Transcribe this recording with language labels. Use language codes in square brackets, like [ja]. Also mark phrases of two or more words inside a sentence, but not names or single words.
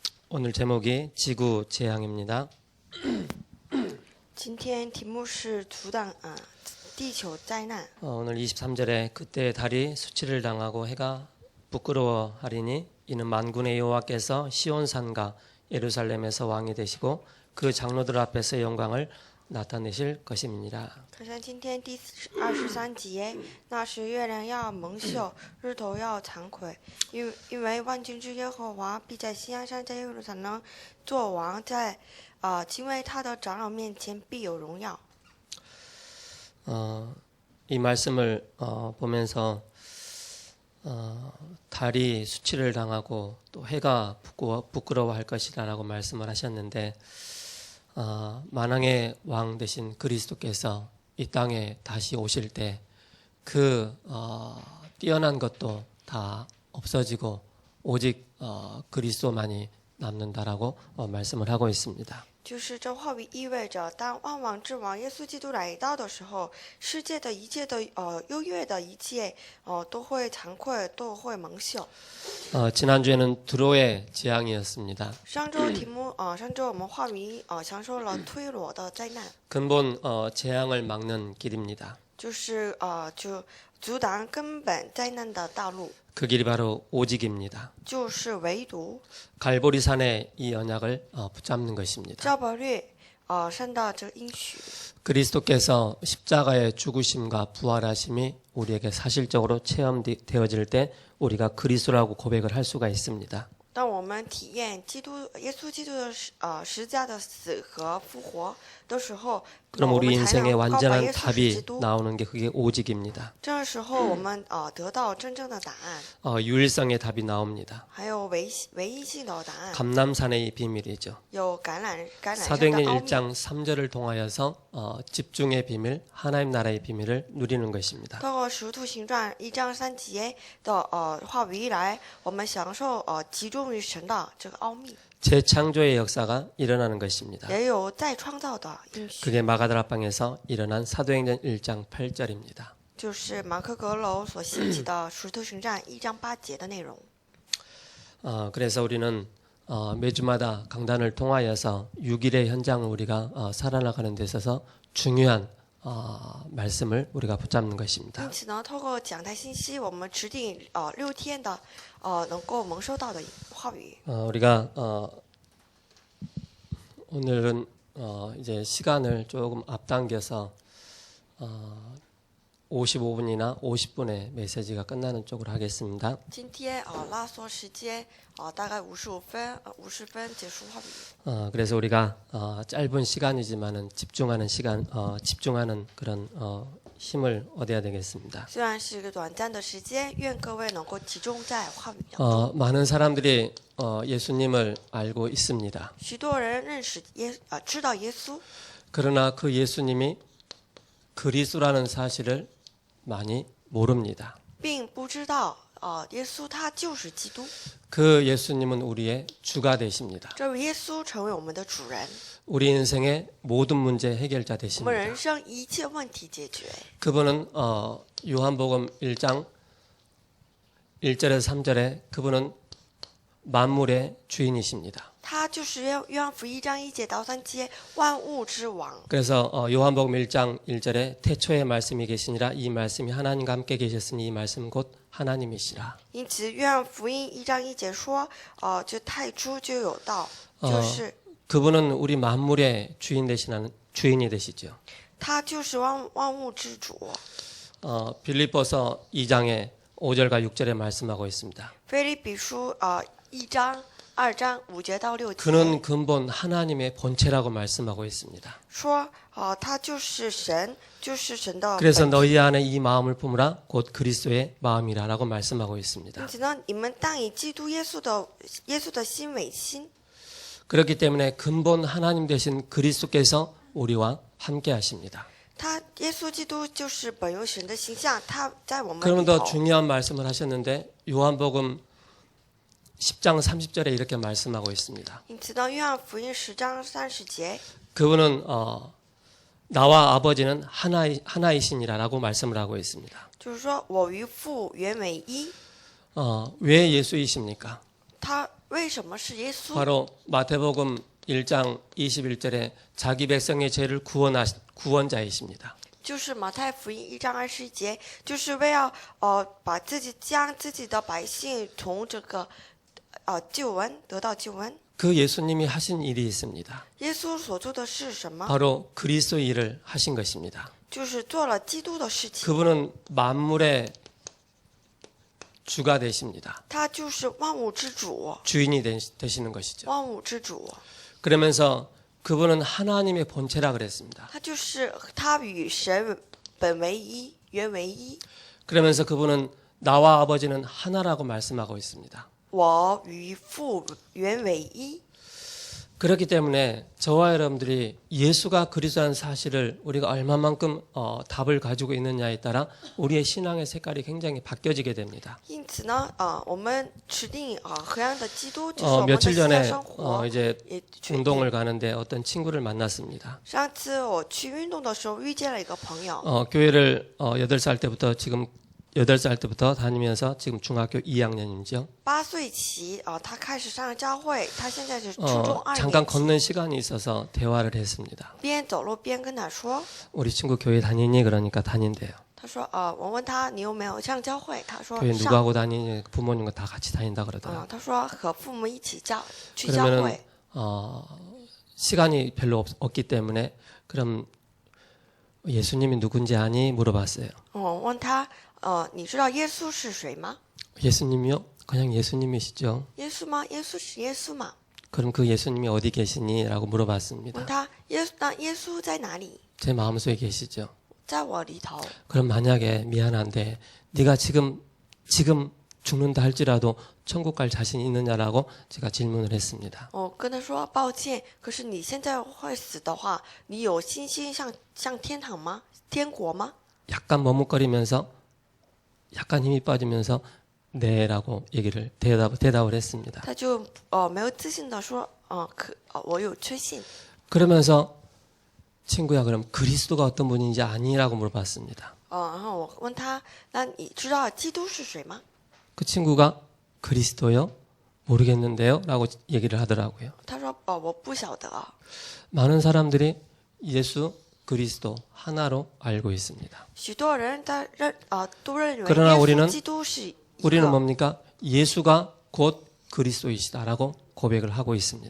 [ko] 오늘 제목이 지구 재앙입니다. [zh] 今天题目是地球灾难。 [ko] 오늘 23절에 그때 달이 수치를 당하고 해가 부끄러워하리니 이는 만군의 여호와께서 시온산과 예루살렘에서 왕이 되시고 그 장로들 앞에서 영광을 나타내실 것입니다. [zh] 可是今天第23节，那时月亮要蒙羞，日头要惭愧，因为万军之耶和华必在锡安山，在耶路撒冷作王，在敬畏他的长老面前必有荣耀。 [ko] 이 말씀을 보면서 달이 수치를 당하고 또 해가 부끄러워할 것이라고 말씀을 하셨는데 만왕의 왕 되신 그리스도께서 이 땅에 다시 오실 때 그 뛰어난 것도 다 없어지고 오직 그리스도만이 남는다라고 말씀을 하고 있습니다. [zh] 就是这话语意味着，当万王之王耶稣基督来到的时候，世界的一切的优越的一切都会惭愧，都会蒙羞。 [ko] 지난주에는 드로의 재앙이었습니다. [zh] 上周我们话语享受了推罗的灾难， [ko] 근본 재앙을 막는 길입니다. [zh] 就是就阻挡根本灾难的道路， [ko] 그 길이 바로 오직입니다. [zh] 就是唯独 [ko] 갈보리산의 이 언약을 붙잡는 것입니다. [zh] 赵伯略山的这个应许。 [ko] 그리스도께서 십자가의 죽으심과 부활하심이 우리에게 사실적으로 체험되어질 때 우리가 그리스도라고 고백을 할 수가 있습니다. [zh] 当我们体验耶稣基督的十字架的死和复活的时候， [ko] 그럼 [zh] 我 [ko] 우리 [zh] 们才 [ko] 인생에 [zh] 能告白 [ko] 완전한 [zh] 耶稣是 [ko] 답이 [zh] 基督。 [ko] 나오는 게 그게 오직입니다. [zh] 这时候我们得到真正的答案， [ko] 유일성의 답이 나옵니다. [zh] 还有唯一性的答案， [ko] 감남산의 비밀이죠. [zh] 有橄榄山的 [ko] 사도행전 [zh] 奥秘。 [ko] 1장 3절을 통하여서 집중의 비밀, 하나님 나라의 비밀을 누리는 것입니다. [zh] 透过《使徒行传》1章3节的话语来，我们享受集中于神的这个奥秘， [ko] 재창조의 역사가 일어나는 것입니다. [zh] 也有再创造的应许， [ko] 그게 마가다락방에서 일어난 사도행전 1장 8절입니다. [zh] 就是马可阁楼所兴起的《使徒行传》1章8节的内容。 [ko] 그래서 우리는 매주마다 강단을 통하여서 6일의 현장을 우리가 살아나가는 데 있어서 중요한 말씀을 우리가 붙잡는 것입니다. [zh] 因此呢，透过讲台信息，我们指定6天的能够蒙受到的话语。 [ko] 우리가 오늘은 이제 시간을 조금 앞당겨서 55분이나 50분의 메시지가 끝나는 쪽으로 하겠습니다. [zh] 今天拉缩时间大概50分结束话语。 [ko] 그래서 우리가 짧은 시간이지만은 집중하는 그런 힘을 얻어야 되겠습니다. [zh] 虽然是一个短暂的时间，愿各位能够集中在话语当中。 [ko] 많은 사람들이 예수님을 알고 있습니다. [zh] 许多人知道耶稣， [ko] 그러나 그 예수님이 그리스도라는 사실을 많이 모릅니다. [zh] 并不知道耶稣他就是基督。 [ko] 그 예수님은 우리의 주가 되십니다. [zh] 这位耶稣成为我们的主人， [ko] 우리 인생의 모든 문제 해결자 [zh] 我们 [ko] 되십니다. [zh] 人生一切问题解决。 [ko] 그분은 요한복음 1장 1절에서 3절에 그분은 만물의 주인이십니다. [zh] 他就是约翰福音1章1节到3节万物之王。 [ko] 그래서 요한복음 1장 1절에 태초에 말씀이 계시니라 이 말씀이 하나님과 함께 계셨으니 이 말씀은 곧 하나님이시라. [zh] 因此，约翰福音1章1节说，就太初就有道，就是 [ko] 그분은 우리 만물의 주인이 되시죠. [zh] 他就是万物之主。 [ko] 빌립보서 2장에 5절과 6절에 말씀하고 있습니다. [zh] 腓立比书1章2章5节到6节 [ko] 그는 근본 하나님의 본체라고 말씀하고 있습니다. [zh] 说，他就是神，就是神的 [ko] 그래서 [zh] 本体。 [ko] 너희 안에 이 마음을 품으라 곧 그리스도의 마음이라라고 말씀하고 있습니다. [zh] 因此呢，你们当以基督耶稣的心为心。 [ko] 그렇기 때문에 근본 하나님 되신 그리스도께서 우리와 함께 하십니다. [zh] 他耶稣基督就是本有神的形象，他在我们 [ko] 그러면 [zh] 里 [ko] 더 [zh] 头。 [ko] 중요한 말씀을 하셨는데 요한복음 10장 30절에 이렇게 말씀하고 있습니다. [zh] 因此呢，约翰福音10章30节， [ko] 그분은 나와 아버지는 하나이시니라라고 말씀을 하고 있습니다. [zh] 就是说我与父原为一。 [ko] 왜 예수이십니까? [zh] 他为什么是耶稣？ [ko] 바로 마태복음 1장 21절에 자기 백성의 죄를 구원자이십니다. [zh] 就是马太福音1章21节，就是为了把将自己的百姓从这个救恩得到救恩。 [ko] 그 예수님이 하신 일이 있습니다. [zh] 耶稣所做的是什么？ [ko] 바로 그리스도의 일을 하신 것입니다. [zh] 就是做了基督的事情。 [ko] 그분은 만물의 주가 되십니다. [zh] 他就是万物之主， [ko] 주인이 되시는 것이죠. [zh] 万物之主。 [ko] 그러면서 그분은 하나님의 본체라 그랬습니다. [zh] 他就是他与神本为一，原为一。 [ko] 그러면서 그분은 나와 아버지는 하나라고 말씀하고 있습니다. [zh] 我与父原为一。 [ko] 그렇기 때문에 저와 여러분들이 예수가 그리스도라는 사실을 우리가 얼마만큼 답을 가지고 있느냐에 따라 우리의 신앙의 색깔이 굉장히 바뀌어지게 됩니다. [zh] 因此呢，我们持定何样的基督，就是我们的 [ko] 며칠 [zh] 信仰 [ko] 전에 [zh] 生活。 [ko] 이제 [zh] 也决定 [ko] 운동을 가는데 어떤 친구를 만났습니다. [zh] 上次我去运动的时候遇见了一个朋友， [ko] 교회를 8살 때부터 지금 8살 때부터 다니면서 지금 중학교 2학년이죠. [zh] 8 岁起他开始上教会，他现在是初中2 [ko] 잠깐 [zh] 年级。 [ko] 걷는 시간이 있어서 대화를 했습니다. [zh] 边走路边跟他说， [ko] 우리 친구 교회 다니니 그러니까 다닌대요. [zh] 他说我问他你有没有上教会，他说 [ko] 교회 [zh] 上。 [ko] 누구하고 다니니 부모님과 다 같이 다닌다 그러더라고요. [zh] 他说和父母一起去教 [ko] 그러면은 [zh] 会。 [ko] 시간이 별로 없기 때문에 그럼 예수님이 누군지 아니 물어봤어요. [zh] 我问他你知道耶稣是谁吗？ [ko] 예수님이요? 그냥 예수님이시죠. [zh] 耶稣吗？耶稣是耶稣吗？ [ko] 그럼 그 예수님이 어디 계시니? 라고 [zh] 问 [ko] 물어봤습니다. [zh] 他那耶稣在哪里？ [ko] 제 마음속에 계시죠. [zh] 在我里头。 [ko] 그럼 만약에 미안한데 네가 지금 죽는다 할지라도 천국 갈 자신이 있느냐라고 제가 질문을 했습니다. [zh] 我跟他说抱歉，可是你现在会死的话，你有信心上天堂吗？天国吗？ [ko] 약간 머뭇거리면서 약간 힘이 빠지면서 네라고 대답을 했습니다. [zh] 他就没有自信的说我有确信。 [ko] 그러면서 친구야 그럼 그리스도가 어떤 분인지 아니라고 물어봤습니다. [zh] 然后我问他，那你知道基督是谁吗？ [ko] 그 친구가 그리스도요? 모르겠는데요? 라고 얘기를 하더라고요. [zh] 他说我不晓得。 [ko] 많은 사람들이 예수 그리스도 하나로 알고 있습니다. [zh] 许多人都认为 [ko] 그러나 [zh] 耶 [ko] 우리는 [zh] 稣基督是一 [ko] 우리는 [zh] 个， [ko] 뭡니까? 예수가 곧 그리스도이시다라고 고백을 하고 있습니다.